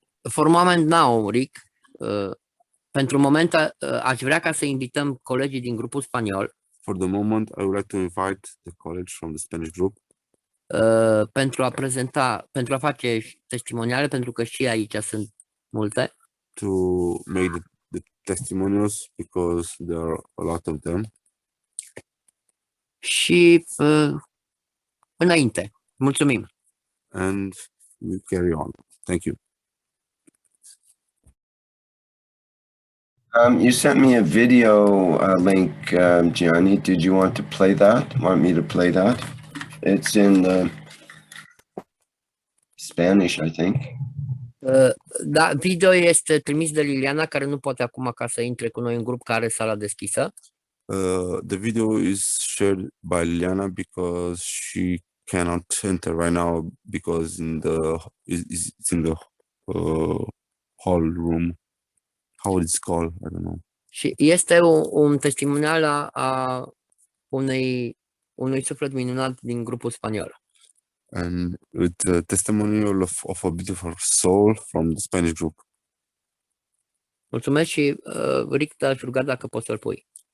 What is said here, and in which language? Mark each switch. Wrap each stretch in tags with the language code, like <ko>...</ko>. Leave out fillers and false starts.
<en>For moment now, Rick,</en> <ro>pentru moment aș vrea ca să invităm colegii din grupul spaniol</ro> <en>For the moment, I would like to invite the colleagues from the Spanish group</en> <ro>pentru a prezenta, pentru a face testimoniale, pentru că și aici sunt multe.</ro> <en>to make the testimonials because there are a lot of them.</en> <ro>Și înainte. Mulțumim.</ro> <en>And we carry on. Thank you. You sent me a video link, Gianni. Did you want to play that? Want me to play that? It's in Spanish, I think.</en> <ro>Da, video este trimis de Liliana, care nu poate acum ca să intre cu noi în grup, care are sala deschisă.</ro> <en>The video is shared by Liliana because she cannot enter right now because it's in the hall room. How it's called? I don't know.</en> <ro>Și este un testimonial a unui suflet minunat din grupul spaniol.</ro> <en>And with a testimonial of a beautiful soul from the Spanish group.</en> <ro>Mulțumesc și Rick, te-aș ruga dacă poți să-l pui.</ro>